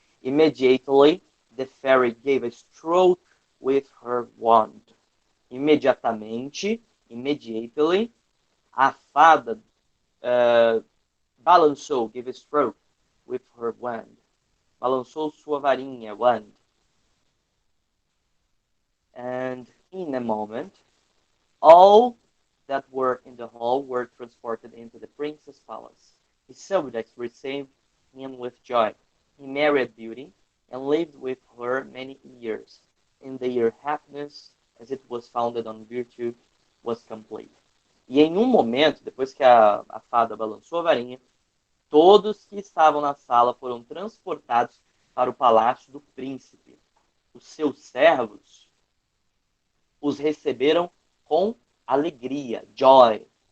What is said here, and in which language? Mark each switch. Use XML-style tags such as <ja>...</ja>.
<en>Immediately, the fairy gave a stroke with her wand. Imediatamente, immediately,</en> <pt>a fada balançou,</pt> <en>gave a stroke with her wand.</en> <pt>Balançou sua varinha, wand.</pt> <en>And in a moment, all that were in the hall were transported into the prince's palace. His subjects received him with joy. He married Beauty and lived with her many years. And their happiness, as it was founded on virtue, was complete.</en> <pt>E em um momento, depois que a fada balançou a varinha, todos que estavam na sala foram transportados para o palácio do príncipe. Os seus servos os receberam com alegria, joy.</pt>